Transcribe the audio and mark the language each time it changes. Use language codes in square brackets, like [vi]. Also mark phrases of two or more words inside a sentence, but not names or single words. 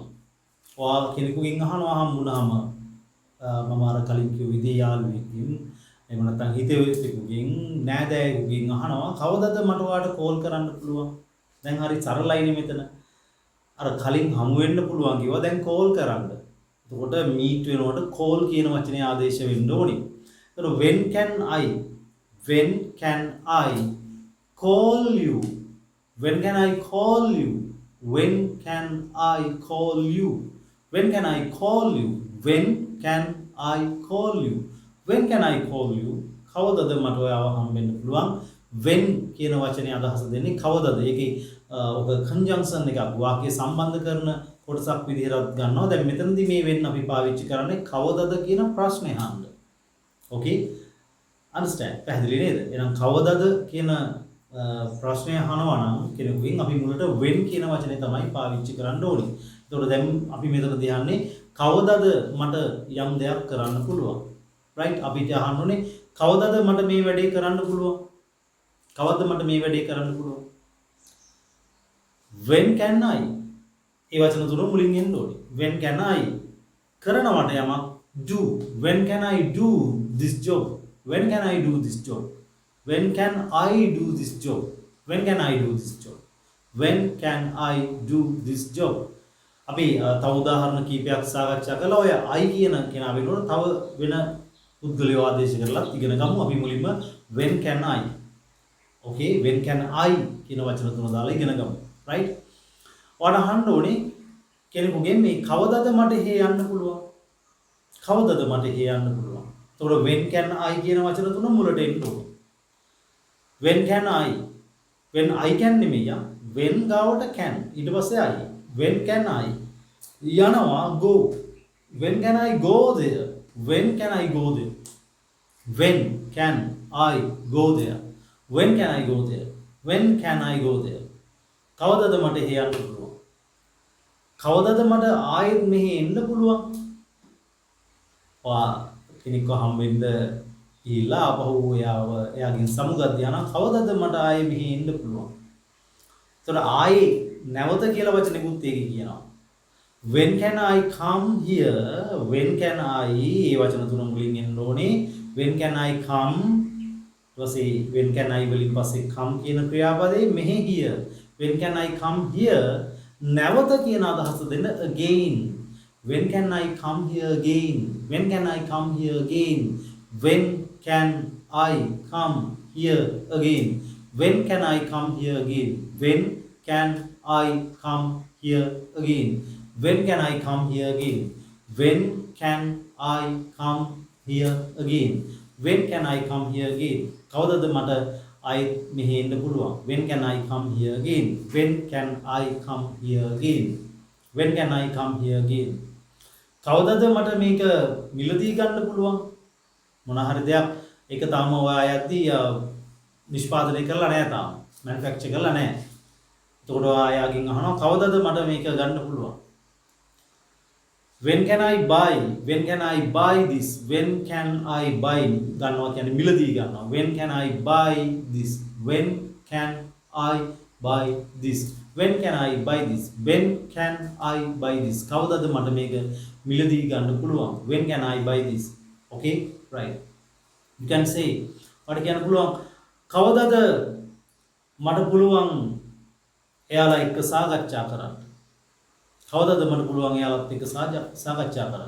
[si] ඔයා කෙනෙකුගෙන් අහනවා හම්බුනහම මම අර කලින් කිව්ව විදිහේ යාළුවෙක්ගෙන් එහෙම නැත්නම් හිතෙවෙකුගෙන් නෑදෑයෙකුගෙන් අහනවා කවදද මට ඔයාට කෝල් කරන්න පුළුවන්? දැන් හරි සරලයිනේ මෙතන. අර කලින් හමු වෙන්න පුළුවන් කිව්වා දැන් කෝල් කරන්න. එතකොට මීට් වෙනකොට කෝල් කියන වචනේ ආදේශ වෙන්න ඕනේ. [en] එතකොට when can I call you? When can I call you? When can I call you? When can I call you? When can I call you? When can I call you? [si] කවදද මට ඔයාව හම්බෙන්න පුළුවන්? when කියන වචනේ අදහස දෙන්නේ කවදද? ඒකේ ඔක කන්ජන්ක්ෂන් එකක් වාක්‍ය සම්බන්ධ කරන කොටසක් විදිහට ගන්නවා. දැන් මෙතනදී මේ when අපි පාවිච්චි කරන්නේ කවදද කියන ප්‍රශ්නේ අහන්න. [en] Okay? Understand? [si] පැහැදිලි නේද? එහෙනම් කවදද කියන ප්‍රශ්නය අහනවා නම් කෙනෙකුගෙන් අපි මුලට when කියන වචනේ තමයි පාවිච්චි කරන්න ඕනේ. එතකොට දැන් අපි මෙතනදී අහන්නේ කවදද මට යම් දෙයක් කරන්න පුළුවන්? [en] right? [si] අපිට අහන්න ඕනේ කවදද මට මේ වැඩේ කරන්න පුළුවන්? කවද්ද මට මේ වැඩේ කරන්න පුළුවන්? [en] when can I? [si] ඒ වචන තුන මුලින් එන්න ඕනේ. [en] when can I [si] කරනවට යමක් [en] do. when can I do this job? when can I do this job? When can I do this job? When can I do this job? When can I do this job? [si] අපි තව උදාහරණ කීපයක් සාකච්ඡා කළා. ඔය I කියන කෙනා වෙනකොට තව වෙන පුද්ගලයෝ ආදේශ කරලා ඉගෙන ගමු. අපි මුලින්ම [en] when can I? Okay, when can I [si] කියන වචන තුන දාලා ඉගෙන ගමු. Right? ඔයාලා අහන්න ඕනේ කෙනෙකුගෙන් මේ කවදද මට එහෙ යන්න පුළුවන්? කවදද මට එහෙ යන්න පුළුවන්? එතකොට [en] when can I [si] කියන වචන තුන මුලට එන්න ඕනේ. [en] when can I? when I can නෙමෙයි when ගාවට can [si] ඊට පස්සේ [en] I. when can I යනවා go. when can I go there? when can I go there? when can I go there? when can I go there? when can I go there? [si] කවදද මට එහෙ යන්න පුළුවන්? කවදද මට ආයෙත් මෙහෙ එන්න පුළුවන්? කෙනෙක්ව හම්බෙන්න ඊලා අපහු එයාගෙන් සමුගත් යනවා කවදද මට ආයේ මෙහෙ එන්න පුළුවන්? එතකොට ආයේ නැවත කියලා වචනෙකුත් ඒකේ කියනවා. [en] when can I come here? when can I [si] ඒ වචන තුන මුලින් එන්න ඕනේ. [en] when can I come? ඊපස්සේ when can I [si] වලින් පස්සේ [en] come [si] කියන ක්‍රියාපදේ මෙහෙ [en] here. when can I come here? [si] නැවත කියන අදහස දෙන්න again. [en] when can I come here again? when can I come here again? when can I come here again? When can I come here again? When can I come here again? When can I come here again? When can I come here again? When can I come here again? [si] කවදද මට ආයෙත් මෙහෙ එන්න පුළුවන්? [en] When can I come here again? When can I come here again? When can I come here again? [si] කවදද මට මේක මිලදී ගන්න පුළුවන්? මොන හරි දෙයක් ඒක තාම ඔයා යද්දී නිෂ්පාදනය කරලා නැහැ තාම. මැනුෆැක්චර් කරලා නැහැ. එතකොට ඔයා යාගෙන් අහනවා කවදද මට මේක ගන්න පුළුවන්? [en] when can I buy? when can I buy this? when can I buy [si] ගන්නවා කියන්නේ මිලදී ගන්නවා. [en] when can I buy this? when can I buy this? when can I buy this? when can I buy this? [si] කවදද මට මේක මිලදී ගන්න පුළුවන්? [en] when can I buy this? okay, right? you can say [si] මට කියන්න පුළුවන් කවදද මට පුළුවන් එයාලා එක්ක සාකච්ඡා කරන්න? කවදද මට පුළුවන් එයාලත් එක්ක සාකච්ඡා කරන්න?